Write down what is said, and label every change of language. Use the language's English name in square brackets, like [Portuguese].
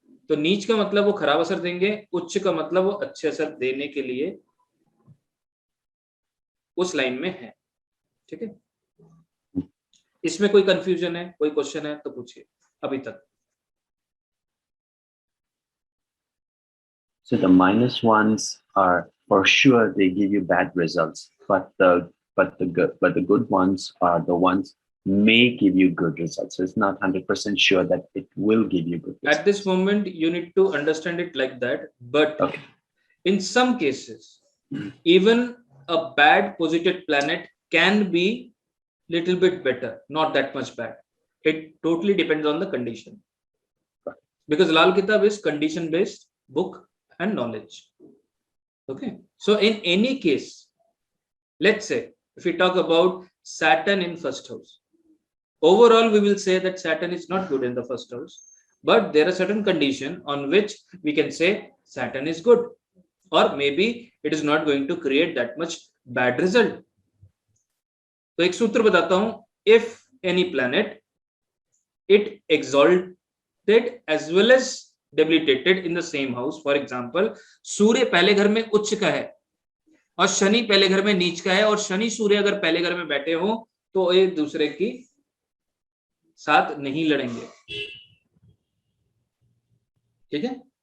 [Hindi] तो नीच का मतलब वो खराब असर देंगे, उच्च का मतलब वो अच्छे असर देने के लिए उस लाइन में है, ठीक है। इसमें कोई कंफ्यूजन है, कोई क्वेश्चन है तो पूछिए अभी तक। [English] So the minus ones are for sure they give you bad results, but the good ones are the ones may give you good results. So it's not 100% sure that it will give you good results. At this moment, you need to understand it like that. But Okay. in some cases, even a bad posited planet can be little bit better, not that much bad. It totally depends on the condition, because Lal Kitab is condition based book and knowledge. Okay, so in any case, let's say if we talk about Saturn in first house, overall we will say that Saturn is not good in the first house, but there are certain conditions on which we can say Saturn is good, or maybe it is not going to create that much bad result. [Hindi] तो एक सूत्र बताता हूं, [English] if any planet it exalted as well as debilitated in the same house, for example [Hindi] सूर्य पहले घर में उच्च का है और शनि पहले घर में नीच का है, और शनि सूर्य अगर पहले घर में बैठे हो तो एक दूसरे की साथ नहीं लड़ेंगे, ठीक है।